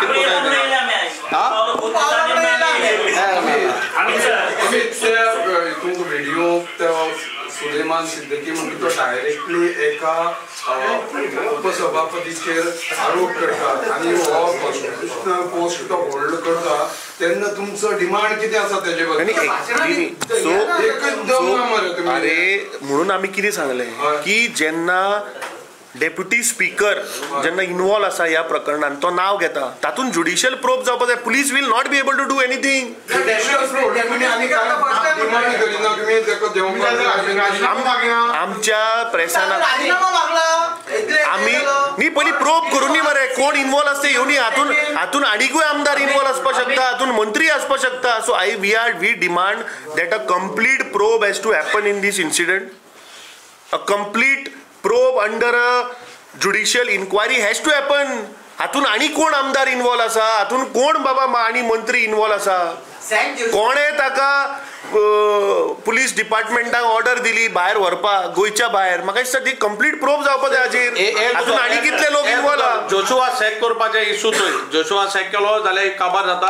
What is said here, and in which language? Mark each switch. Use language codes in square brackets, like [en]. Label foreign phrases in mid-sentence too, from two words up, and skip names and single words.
[kok] तुमकां व्हिडिओ सुलेमान सिद्दीकी म्हणटा तो डायरेक्टली एका उपसभापतीचेर आरोप करता आनी हो [en] constitutional post [kok] तो होल्ड करता तेन्ना तुमचो डिमांड कितें आसा तेजे बद्दल? अरे म्हणून आमी कितें सांगलें की जेन्ना डेप्युटी स्पीकर जेन्ना इन्वॉल्व आसा ह्या प्रकरणान तो नाव घेता तातून [en] judicial probe [kok] जावपाक जाय. [en] police will not be able to do anything. [kok] आमच्या प्रेसान आमी न्ही पयलीं प्रोब करून मरे कोण इन्वॉल्व आसता येवनी. हातून आनीकूय आमदार इन्वॉल्व आसपाक शकता, हातून मंत्री आसपाक शकता. [en] so we demand that a complete probe has to happen in this incident. a complete probe under a judicial inquiry has to happen. [kok] हातून आनी कोण आमदार इन्वॉल्व आसा, हातून कोण बाबा आनी मंत्री इन्वॉल्व आसा, कोणे ताका पुलीस डिपार्टमेंटाक ऑर्डर दिली भायर व्हरपाक गोंयच्या भायर. म्हाका दिसता ती [en] complete probe [kok] जावपाक जाय हाचेर. हातून आनी कितले लोक इन्वॉल्व आहा. जोशुआ सॅक करपाचे इशू थंय. जोशुआ सॅक केलो जाल्यार काबार जाता.